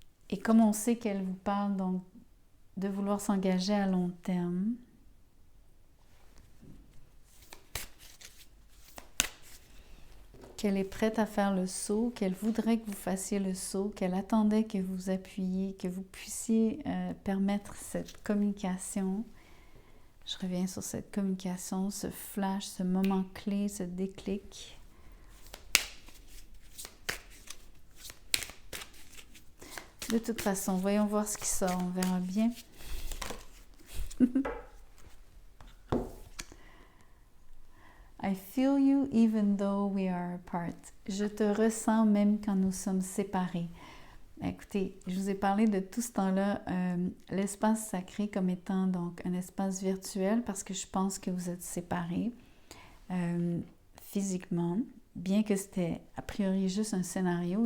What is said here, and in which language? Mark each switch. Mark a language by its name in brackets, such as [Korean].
[French] Et comme on sait qu'elle vous parle donc de vouloir s'engager à long terme, qu'elle est prête à faire le saut, qu'elle voudrait que vous fassiez le saut, qu'elle attendait que vous appuyiez, que vous puissiez permettre cette communication. Je reviens sur cette communication, ce flash, ce moment clé, ce déclic. De toute façon, voyons voir ce qui sort, on verra bien. [English] I feel you even though we are apart. [French] Je te ressens même quand nous sommes séparés. Écoutez, je vous ai parlé de tout ce temps-là, l'espace sacré comme étant donc un espace virtuel parce que je pense que vous êtes séparés physiquement, bien que c'était a priori juste un scénario.